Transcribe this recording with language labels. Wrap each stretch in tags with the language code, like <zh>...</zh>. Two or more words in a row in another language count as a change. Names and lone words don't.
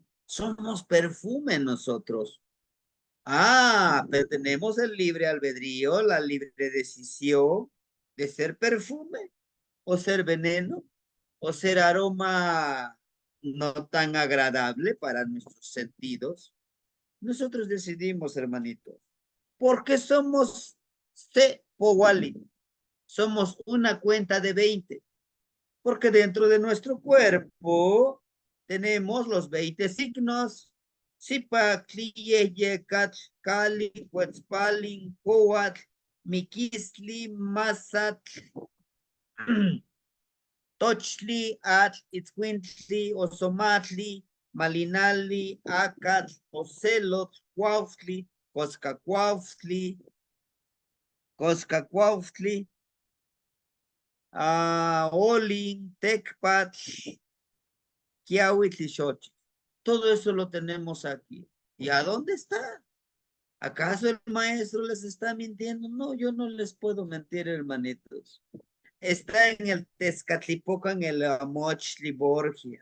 <es>Somos perfume nosotros. Pero tenemos el libre albedrío, la libre decisión de ser perfume o ser veneno o ser aroma no tan agradable para nuestros sentidos. Nosotros decidimos, hermanitos, porque somos Powali, somos una cuenta de 20, porque dentro de nuestro cuerpo tenemos los 20 signos.</es> <nah>Sipa, Cliye, Yekat, Kali, Huetzpalin, Coat, Miquisli, Masat, Tochli, At, Itzcuintli, Osomatli, Malinali, Acat, Ocelot, Cuautli, Coscacuautli, Olin, Tecpat, Kiawitl y Xochitl.</nah> <es>Todo eso lo tenemos aquí. ¿Y a dónde está? ¿Acaso el maestro les está mintiendo? No, yo no les puedo mentir, hermanitos. Está en el Tezcatlipoca, en el Amochli Borgia.</es>